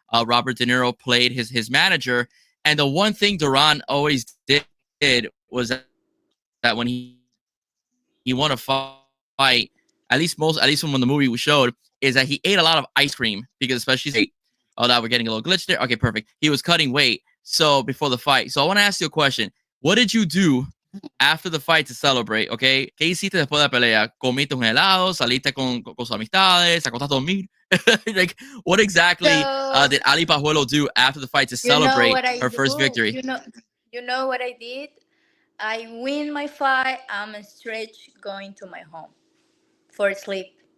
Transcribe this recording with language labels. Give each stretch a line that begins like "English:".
English: Robert De Niro played his manager, and the one thing Duran always did was that when he won a fight, at least from when the movie was showed, is that he ate a lot of ice cream because especially that we're getting a little glitch there. Okay, perfect. He was cutting weight so before the fight. So I want to ask you a question. What did you do after the fight to celebrate?
Spanish: Okay, ¿qué hiciste después de la pelea? ¿Comiste un helado? ¿Saliste con sus amistades? ¿Te acostaste a dormir?
English: Like, what exactly did Ali Pajuelo do after the fight to celebrate her first victory? You know what I did? I win my fight. I'm straight going to my home for sleep.